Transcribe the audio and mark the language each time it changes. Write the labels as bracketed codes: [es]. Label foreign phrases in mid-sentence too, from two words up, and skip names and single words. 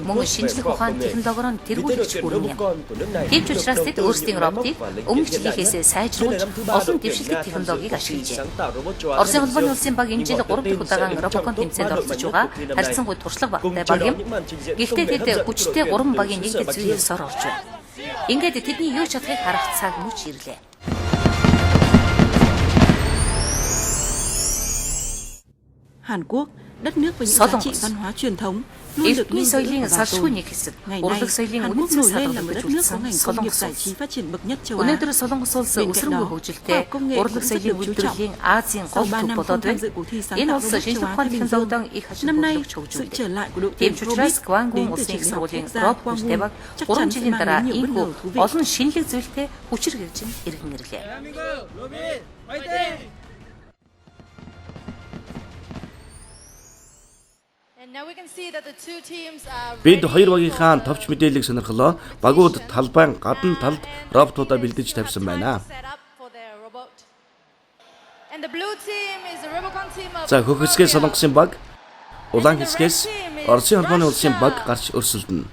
[mn] Мөн шинжлэх ухаан технологиор нь тэргүүлэгч бүрэн юм. Гэвч учраас тэд өөрсдийн роботыг өмнөх жилийнхээс сайжруулж олон дэвшилтэт технологиг ашиглажээ. Оросын холбооны улсын баг энэ жил 3 дахь удаагийн Robocon тэмцээнд оролцож байгаа харьцангуй туршлага багтай баг юм. Гэхдээ тэд хүчтэй 3 багийн нэгдэл зүйн ёсоор орж байна. Ингээд тэдний юу ч чадахыг харах цаг мөч ирлээ. [vi] Hàn Quốc, đất nước với những giá trị văn hóa truyền thống luôn được nghiên cứu và bảo tồn. Ngày nay, Hàn Quốc nổi lên là một đất nước có ngành công nghiệp giải trí phát triển bậc nhất châu Á. Bên cạnh đó, khoa học công nghệ cũng rất được chú trọng. Sau 3 năm không tham dự cuộc thi sáng tạo robot châu Á Thái Bình Dương, năm nay sự trở lại của đội tuyển Robit đến từ trường đại học quốc gia Gwangwon chắc chắn sẽ mang đến nhiều bất ngờ thú vị. [mn] Бид хоёр багийнхаа товч мэдээллийг сонирхлоо. Багууд талбайн гадна талд роботуудаа бэлдэж тавьсан байна. За хөх хэсгээс Солонгосын баг, улаан хэсгээс Оросын холбооны улсын баг гарч өрсөлдөнө.